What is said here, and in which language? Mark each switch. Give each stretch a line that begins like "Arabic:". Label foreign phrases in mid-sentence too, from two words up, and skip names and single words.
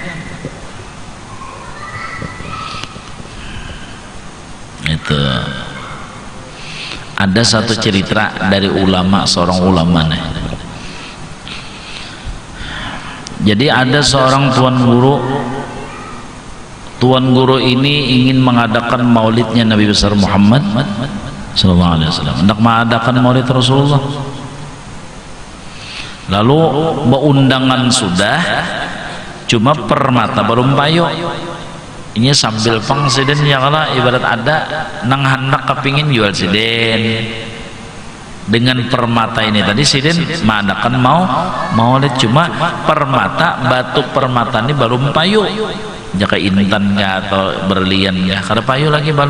Indonesian: Itu ada satu cerita dari ulama, seorang ulama nih. Jadi ada seorang tuan guru ini ingin mengadakan maulidnya Nabi besar Muhammad
Arabic: sallallahu alaihi wasallam,
Indonesian: hendak mengadakan maulid Rasulullah.
Banjar: Lalu undangan sudah, cuma permata belum payo. Ini sambil pang siden ya kalau ibarat ada nang hendak kepingin jual siden dengan permata ini tadi siden mengadakan maulid, cuma permata batu permata ini belum payu, jaka intan ya atau berlian ya kada payu lagi belum.